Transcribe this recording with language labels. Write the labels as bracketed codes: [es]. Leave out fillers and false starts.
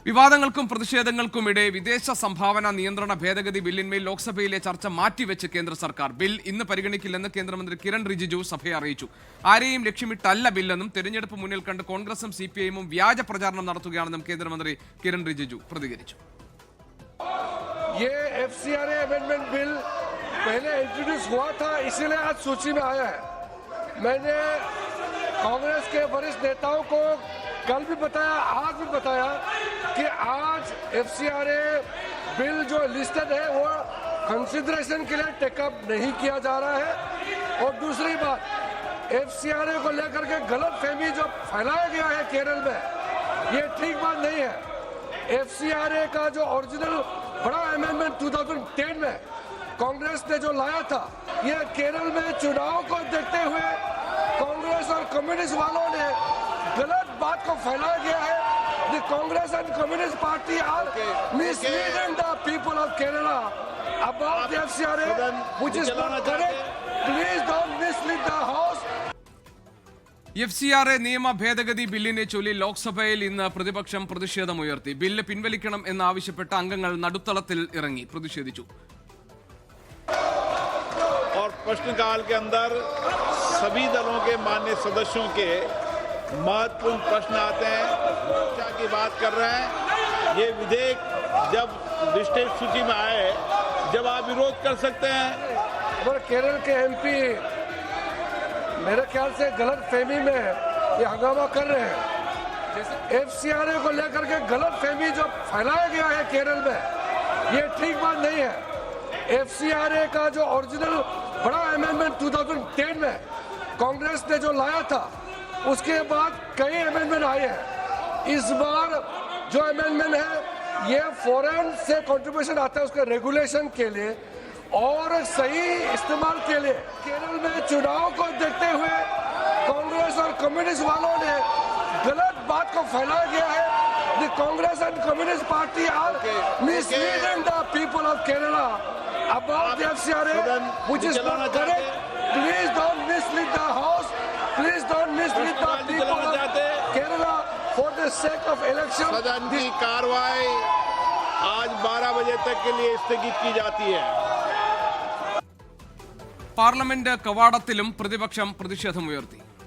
[ml] വിവാദങ്ങൾക്കും പ്രതിഷേധങ്ങൾക്കുമിടെ വിദേശ സംഭാവന നിയന്ത്രണ ഭേദഗതി ബില്ലിന്മേൽ ലോക്സഭയിലെ ചർച്ച മാറ്റിവെച്ച് കേന്ദ്ര സർക്കാർ. ബിൽ ഇന്ന് പരിഗണിക്കില്ലെന്ന് കേന്ദ്രമന്ത്രി കിരൺ റിജിജു സഭയെ അറിയിച്ചു. ആരെയും ലക്ഷ്യമിട്ടല്ല ബില്ലെന്നും തെരഞ്ഞെടുപ്പ് മുന്നിൽ കണ്ട് കോൺഗ്രസും സിപിഐഎമ്മും വ്യാജ പ്രചാരണം നടത്തുകയാണെന്നും കേന്ദ്രമന്ത്രി കിരൺ റിജിജു പ്രതികരിച്ചു. [hi] ये एफसीआरए अमेंडमेंट बिल पहले इंट्रोड्यूस हुआ था, इसीलिए आज सूची में आया है। मैंने कांग्रेस के वरिष्ठ नेताओं को कल भी बताया, आज भी बताया कि आज एफसीआरए बिल जो लिस्टेड है वो कंसिडरेशन के लिए टेकअप नहीं किया जा रहा है। और दूसरी बात, एफसीआरए को लेकर के गलत फहमी जो फैलाया गया है केरल में, ये ठीक बात नहीं है। एफसीआरए का जो ओरिजिनल बड़ा अमेंडमेंट 2010 में कांग्रेस ने जो लाया था, ये केरल में चुनाव को देखते हुए कांग्रेस और कम्युनिस्ट वालों ने गलत बात को फैलाया गया है। [en] The Congress and Communist Party are misleading the people of Kerala about the FCRA, which is not correct. Please don't mislead the House. [ml] FCRA നിയമ ഭേദഗതി ബില്ലിനെ ചൊല്ലി ലോക്സഭയിൽ ഇന്ന് പ്രതിപക്ഷം പ്രതിഷേധമുയർത്തി. ബില്ല് പിൻവലിക്കണം എന്നാവശ്യപ്പെട്ട അംഗങ്ങൾ നടുത്തളത്തിൽ ഇറങ്ങി പ്രതിഷേധിച്ചു. [hi] और प्रश्नकाल के अंदर सभी दलों के मान्य सदस्यों के महत्वपूर्ण प्रश्न आते हैं, चर्चा की बात कर रहे हैं। ये विधेयक जब लिस्टेड सूची में आए, जब आप विरोध कर सकते हैं। और केरल के एमपी मेरे ख्याल से गलत फहमी में ये हंगामा कर रहे हैं। जैसे एफसीआरए को लेकर के गलत फहमी जो फैलाया गया है केरल में, ये ठीक बात नहीं है। एफसीआरए का जो ओरिजिनल बड़ा अमेंडमेंट 2010 में कांग्रेस ने जो लाया था, उसके बाद कई अमेंडमेंट आए हैं। इस बार जो अमेंडमेंट है ये फॉरेन से कंट्रीब्यूशन आता है उसके रेगुलेशन के लिए और सही इस्तेमाल के लिए। केरल में चुनाव को देखते हुए कांग्रेस और कम्युनिस्ट वालों ने गलत बात को फैलाया गया है। [en] The Congress and Communist Party are misleading the people of Kerala about the FCRA, which is not correct. Please don't mislead the House. Please don't mislead the people of Kerala for the sake of election. [hi] सदन की कार्रवाई आज 12 बजे तक के लिए स्थगित की जाती है. [ml] പാർലമെന്റ് കവാടത്തിലും പ്രതിപക്ഷം പ്രതിഷേധമുയർത്തി.